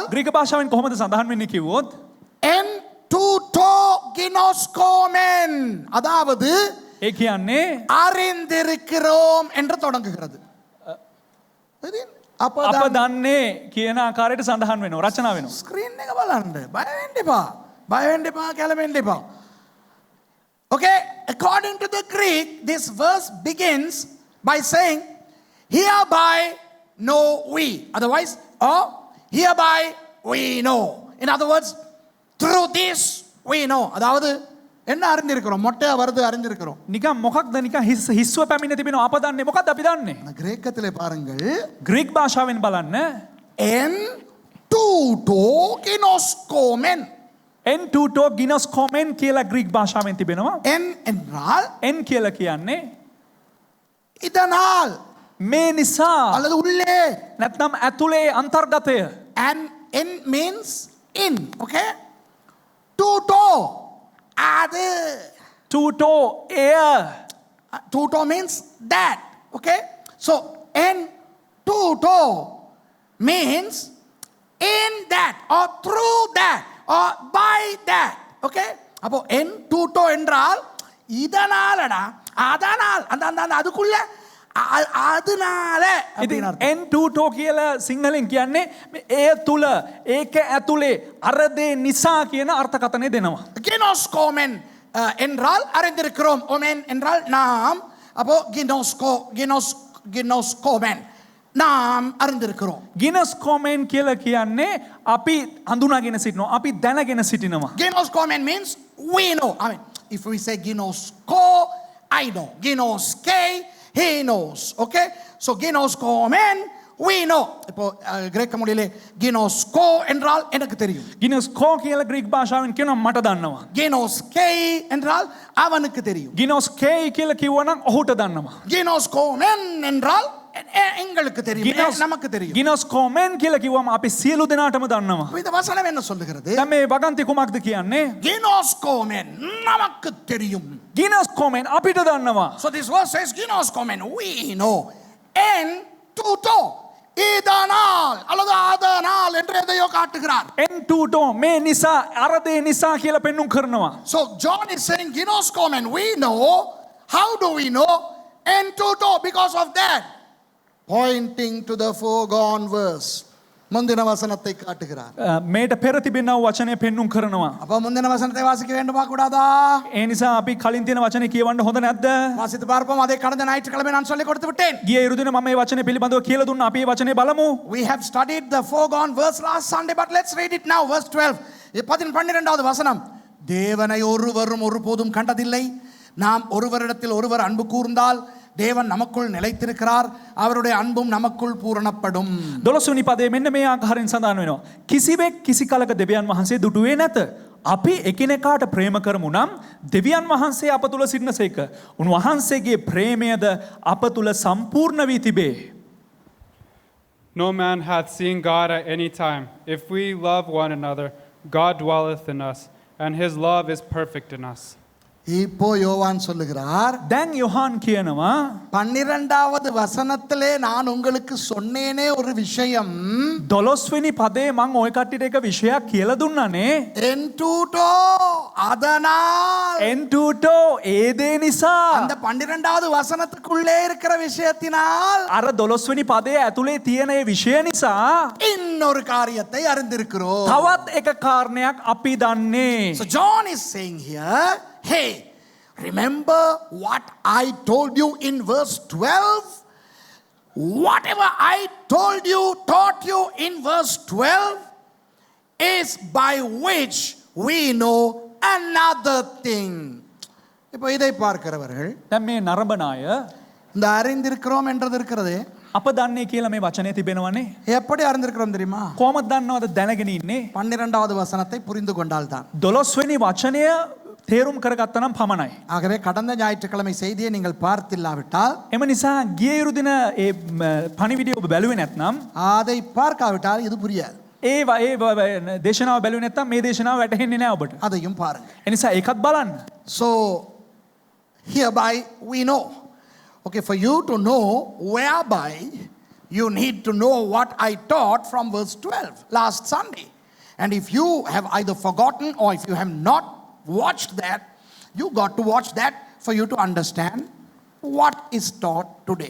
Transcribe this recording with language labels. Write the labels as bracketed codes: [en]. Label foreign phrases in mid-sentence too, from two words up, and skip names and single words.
[si] ග්‍රීක භාෂාවෙන් කොහොමද සඳහන් වෙන්නේ කිව්වොත් [el] ἐν τούτῳ γινώσκομεν, [ta] அதாவது [si] ඒ කියන්නේ [ta] அறிந்திருக்கிறோம் என்று தொடங்குகிறது. [si] අප දන්නේ කියන ආකාරයට සඳහන් වෙනවා, රචනා වෙනවා. ස්ක්‍රීන් එක බලන්න. බය වෙන්න එපා, කැළඹෙන්න එපා. [en] Okay, according to the Greek, this verse begins by saying, hereby know we. Otherwise, hereby we know. In other words, through this we know. [ta] அதாவது என்ன அறிந்திருக்கிறோம்? மொட்டையா வருது அறிந்திருக்கிறோம். [si] නිකන් මොකක්ද නිකන් හිස්ව පැමිණ තිබෙනවා අප දන්නේ මොකක්ද අපි දන්නේ [ta] ஆனா கிரேக்கத்திலே பாருங்கள், [si] ග්‍රීක් භාෂාවෙන් බලන්න [el] ἐν τούτῳ γινώσκομεν. ἐν τούτῳ γινώσκομεν [si] කියලා ග්‍රීක් භාෂාවෙන් තිබෙනවා [ta] En என்றால் [si] එන් කියලා කියන්නේ [ta] இதனால் [si] මේ නිසා [ta] அல்லது உள்ளே. [si] නැත්නම් ඇතුලේ අන්තර්ගතය [en] And en means in. [ta] Okay? Tuto அது. [si] ටූටෝ එය [en] Tuto means that. Okay? So [el] ἐν τούτῳ [en] means in that or through that or by that. [ta] Okay? அப்போ [el] ἐν τούτῳ [ta] என்றால் இதனாலடா அதனால் அந்த அந்த அந்த அதுக்குள்ள அதனால [si] ඉතින් [ta] அப்படின்னு [el] ἐν τούτῳ [si] කියලා සිංහලෙන් කියන්නේ එය තුල ඒක ඇතුලේ අර දේ නිසා කියන අර්ථකථනය දෙනවා [ta] கினோஸ்கோமென் என்றால் அறிந்திருக்கிறோம். ஓமென் என்றால் நாம். அப்போ கினோஸ்கோமென் நாம் அறிந்திருக்கிறோம். [si] ගිනස් කොමෙන් කියලා කියන්නේ අපි හඳුනාගෙන සිටිනවා අපි දැනගෙන සිටිනවා [en] Ginoscomen means we know. I mean, if we say ginosko, I know. Ginoske, he knows. Okay? So ginoscomen, we know. [ta] இப்போ கிரேக்க மொழியிலே கினோஸ்கோ என்றால் எனக்கு தெரியும். [si] ගිනස් කෝ කියලා ග්‍රීක් භාෂාවෙන් කියනවා මට දන්නවා [ta] கினோஸ்கே என்றால் அவனுக்கு தெரியும். [si] ගිනොස් කේයි කියලා කිව්වනම් ඔහුට දන්නවා [ta] கினோஸ்கோமென் என்றால் எங்களுக்கு தெரியும். நமக்கு தெரியும். [si] ගිනොස් කොමෙන් කියලා කිව්වම අපි සියලු දෙනාටම දන්නවා [ta] இந்த வசனம் என்ன சொல்லுகிறது? [si] දැන් මේ වගන්ති කුමක්ද කියන්නේ [ta] கினோஸ்கோமென் நமக்கு தெரியும். [si] ගිනොස් කොමෙන් අපිට දන්නවා [en] So this verse says ginoscomen, we know. [el] Ἐν τούτῳ, [ta] இதனால் அல்லது அதனால் என்று எதையோ காட்டுகிறார். [el] ἐν τούτῳ [si] මේ නිසා අර දේ නිසා කියලා පෙන්눔 කරනවා [en] So John is saying ginoscomen, we know. How do we know? [el] Ἐν τούτῳ, [en] because of that. Pointing to the foregone verse. [ta] முந்தின வசனத்தை காட்டுகிறார். [si] මේට පෙර තිබෙනා වචනය පෙන්눔 කරනවා [ta] அப்ப முந்தின வசனத்தை வாசிக்க வேண்டுமா கூடாதா? [si] ඒ නිසා අපි කලින් තියෙන වචනේ කියවන්න හොඳ නැද්ද [ta] வாசித்து பார்ப்போம். அதை கடந்த ஞாயிற்றுக்கிழமை நான் சொல்லிக் கொடுத்து விட்டேன். [si] ගිය ඉරුදින මම මේ වචනේ පිළිබඳව කියලා දුන්නා අපි මේ වචනේ බලමු [en] We have studied the foregone verse last Sunday, but let's read it now. Verse 12. [ta] 12வது வசனம். தேவனை ஒருவரும் ஒருபோதும் கண்டதில்லை. நாம் ஒருவரிடத்தில் ஒருவர் அன்பு கூர்ந்தால் தேவன் நமக்குள் நிலைத்திருக்கிறார். அவருடைய அன்பும் நமக்குள் பூரணப்படும். [si] 12 පදයේ මෙන්න මේ ආකාරයෙන් සඳහන් වෙනවා. කිසිවෙක් කිසි කලක දෙවියන් වහන්සේ දුටුවේ නැත. අපි එකිනෙකාට ප්‍රේම කරමු නම් දෙවියන් වහන්සේ අප තුල සිටිනසේක. උන්වහන්සේගේ ප්‍රේමයද අප තුල සම්පූර්ණ වී තිබේ. [en] No man hath seen God at any time. If we love one another, God dwelleth in us, and his love is perfect in us. [ta] இப்போ யோவான் சொல்லுகிறார், [si] දැන් යොහාන් කියනවා [ta] 12வது வசனத்திலே நான் உங்களுக்கு சொன்னேனே ஒரு விஷயம். [si] 12 වෙනි පදේ මම ওই කට්ටියට එක විෂයක් කියලා දුන්නානේ. [el] Ἐν τούτῳ, [ta] அதனால். [el] ἐν τούτῳ [si] ඒ දේ නිසා [ta] அந்த 12வது வசனத்துக்குள்ளே இருக்கிற விஷயத்தினால் [si] අර 12 වෙනි පදයේ ඇතුලේ තියෙන ඒ විෂය නිසා [ta] இன்னொரு காரியத்தை அறிந்திருக்கிறோம். [si] තවත් එක කාරණයක් අපි දන්නේ. [en] So John is saying here, hey, remember what I told you in verse 12? Whatever I told you, taught you in verse 12 is by which we know another thing. [ta] இப்போ இதை பார்க்கிறவர்கள் [si] දැන් මේ නරඹන අය [ta] இந்த அறிந்திருக்கிறோம் என்றது இருக்கிறதே, [si] අප දන්නේ කියලා මේ වචනේ තිබෙනවනේ. [ta] எப்படி அறிந்திருக்கிறோம் தெரியுமா? [si] කොහොමද දන්නවද දැනගෙන ඉන්නේ? [ta] 12வது வசனத்தை புரிந்து கொண்டால் தான். [si] 12 වෙනි වචනය තේරුම් කරගත්තා නම් පමණයි. [ta] ஆகவே கடந்த ஞாயிற்றுக்கிழமை செய்தியை நீங்கள் பார்த்தில்லாவிட்டால், [si] එම නිසා ගිය ඉරුදින ඒ පණිවිඩය ඔබ බැලුවේ නැත්නම් [ta] அதை பார்க்காவிட்டால் இது புரியாது. [si] ඒ දේශනාව බැලුවේ නැත්නම් මේ දේශනාව වැටහෙන්නේ නැහැ ඔබට. [ta] அதையும் பாருங்க. [si] ඒ නිසා ඒකත් බලන්න. [en] So hereby we know. Okay, for you to know whereby you need to know what I taught from verse 12 last Sunday. And if you have either forgotten or if you have not watched that, you got to watch that for you to understand what is taught today.